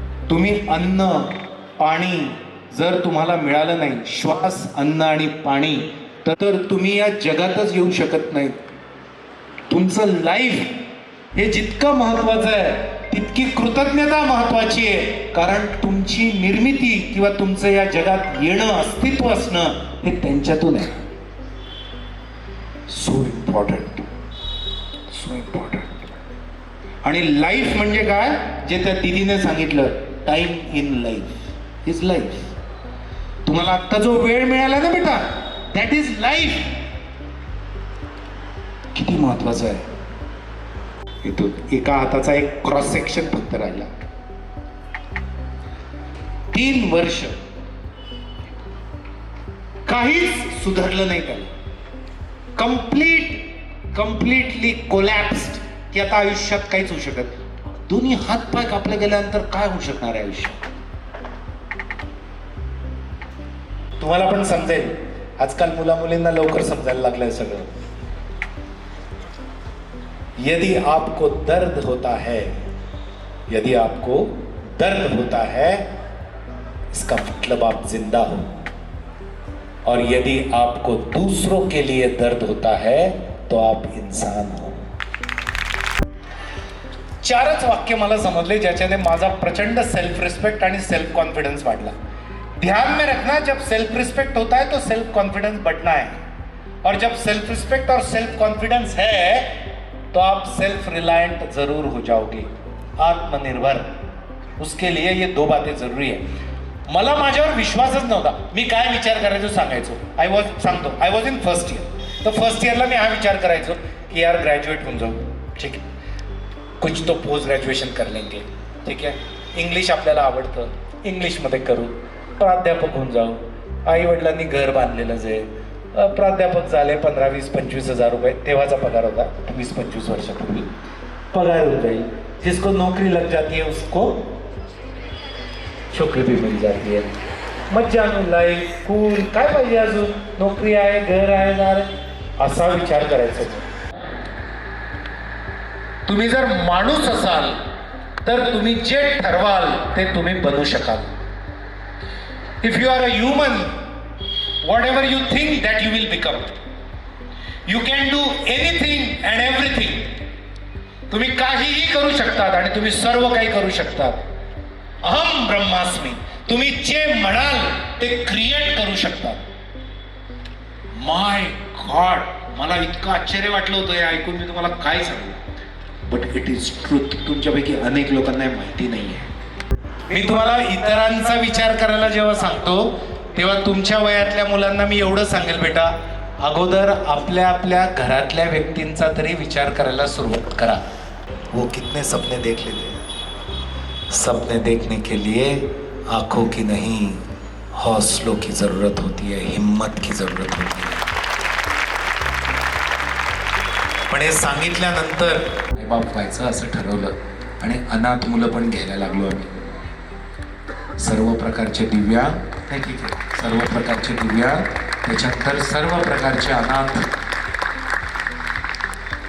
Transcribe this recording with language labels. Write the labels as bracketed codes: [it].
[mr] तुम्ही अन्न पाणी जर तुम्हाला मिळालं नाही, श्वास अन्न आणि पाणी, तर तुम्ही या जगातच येऊ शकत नाही. तुमचं लाईफ हे जितकं महत्वाचं आहे तितकी कृतज्ञता महत्वाची आहे, कारण तुमची निर्मिती किंवा तुमचं या जगात येणं अस्तित्व असणं हे त्यांच्यातून आहे. [en] So important, so important. [mr] आणि लाईफ म्हणजे काय, जे त्या दीदीने सांगितलं, [en] Time in life is life. [mr] तुम्हाला आत्ता जो वेळ मिळाला ना बेटा, [en] That is life. [mr] किती महत्वाचं आहे. इथून एका हाताचा एक क्रॉस सेक्शन फक्त राहिला. 3 वर्ष काहीच सुधारलं नाही त्याला. [en] completely collapsed, [mr] की आता आयुष्यात काहीच होऊ शकत. दोन्ही हात पाय कापले गेल्यानंतर काय होऊ शकणार आहे आयुष्यात. तुम्हाला पण समजेल, आजकाल मुला मुलींना लवकर समजायला लागलंय सगळं. [hi] यदि आपको दर्द होता है, यदि आपको दर्द होता है, इसका मतलब आप जिंदा हो. और यदि आपको दूसरों के लिए दर्द होता है तो आप इंसान हो. [mr] 4च वाक्य मला समजले ज्याच्याने माझा प्रचंड सेल्फ रिस्पेक्ट आणि सेल्फ कॉन्फिडेंस वाढला. [hi] ध्यान में रखना, जब सेल्फ रिस्पेक्ट होता है तो सेल्फ कॉन्फिडेंस बढ़ना है, और जब सेल्फ रिस्पेक्ट और सेल्फ कॉन्फिडेंस है तो आप सेल्फ रिलायंट जरूर हो जाओगे, आत्मनिर्भर. उसके लिए ये 2 बातें जरूरी है. [mr] मला माझ्यावर विश्वासच नव्हता. मी काय विचार करायचो सांगायचो. [en] I was in first year. [mr] तर फर्स्ट इयरला मी हा विचार करायचो की यार ग्रॅज्युएट होऊन जाऊ, ठीक आहे, [hi] कुछ तो पोस्ट ग्रॅज्युएशन कर लेंगे, [mr] ठीक आहे, इंग्लिश आपल्याला आवडतं, इंग्लिशमध्ये करू, प्राध्यापक होऊन जाऊ. आई वडिलांनी घर बांधलेलंच आहे, प्राध्यापक झाले, 15, 20, 25 हजार रुपये तेव्हाचा पगार होता. 20-25 वर्षापूर्वी पगार हो जाईल. [hi] जिसको नौकरी लग जाती है उसको छोकरी भी मिल जाती है. मज्जा में [mr] लाईफ, कूल, काय पाहिजे अजून. नोकरी आहे, घर आहे, दार आहे, असा विचार करायचा. तुम्ही जर माणूस असाल तर तुम्ही जे ठरवाल ते तुम्ही बनू शकाल. [en] If you are a human, whatever you think that you will become. You can do anything and everything. [mr] तुम्ही काहीही करू शकतात आणि तुम्ही सर्व काही करू शकतात. [sa] अहम ब्रह्मास्मी. [mr] तुम्ही जे म्हणाल ते क्रिएट करू शकतात. [en] my God, [mr] मला इतकं आश्चर्य वाटलं होतं हे ऐकून, मी तुम्हाला काय सांगू. [en] But it is truth. [mr] तुमच्यापैकी अनेक लोकांना माहिती नाहीये. मी तुम्हाला इतरांचा विचार करायला जेव्हा सांगतो तेव्हा तुमच्या वयातल्या मुलांना मी एवढं सांगेल, बेटा, अगोदर आपल्या घरातल्या व्यक्तींचा तरी विचार करायला सुरुवात करा. [hi] वो कितने सपने देख लेते हैं. सपने देखने के लिए आंखों की नहीं, हौसलों की जरूरत होती है, हिम्मत की जरूरत होती है. [mr] पण हे सांगितल्यानंतर बाप व्हायचं असं ठरवलं आणि अनाथ मुलं पण घ्यायला लागलो आम्ही. सर्व प्रकारचे दिव्या, ठीक आहे, सर्व प्रकारचे दिव्या, त्याच्यानंतर सर्व प्रकारचे अनाथ.